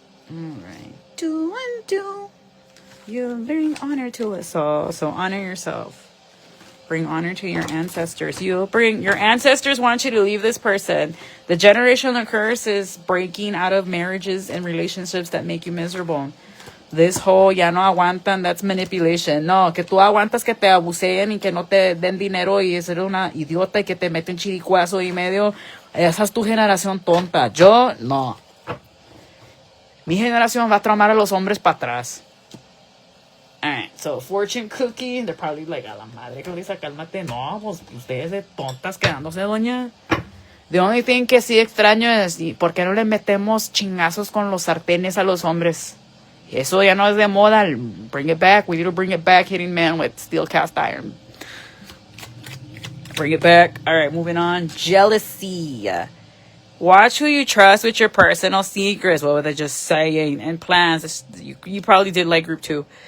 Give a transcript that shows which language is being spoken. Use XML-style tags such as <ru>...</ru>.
<en>Alright. Do and do. You bring honor to us all. So honor yourself. Bring honor to your ancestors. Your ancestors want you to leave this person. The generational curse is breaking out of marriages and relationships that make you miserable. This whole ya no aguantan, that's manipulation.</en> <es>No, que tú aguantas que te abuseen y que no te den dinero y ser una idiota y que te mete un chiricuazo y medio. Esa es tu generación tonta. Yo, no. Mi generación va a traumar a los hombres para atrás.</es> <en>Alright, so fortune cookie.</en> <es>They're probably like, a la madre, Clarisa, cálmate. No, pues ustedes de tontas quedándose, doña. The only thing que sí extraño es, ¿por qué no le metemos chingazos con los sartenes a los hombres? Eso ya no es de moda. Bring it back.</es> <en>We need to bring it back, hitting men with steel cast iron. Bring it back. Alright, moving on. Jealousy. Watch who you trust with your personal secrets. What were they just saying? And plans. You probably did like group 2.</en>